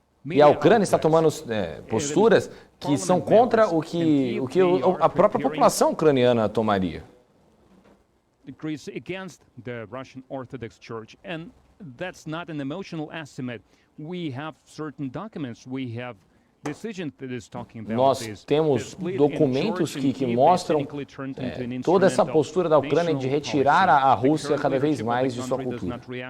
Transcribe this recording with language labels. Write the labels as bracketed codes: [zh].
[pt] E a Ucrânia está tomando posturas que são contra o que a própria população ucraniana tomaria. [en] Against the Russian Orthodox Church, and that's not an emotional estimate. We have certain documents. We have decisions that is talking about [pt] Nós [en] this. [pt] temos documentos que mostram toda essa postura da Ucrânia de retirar a Rússia cada vez mais de sua cultura.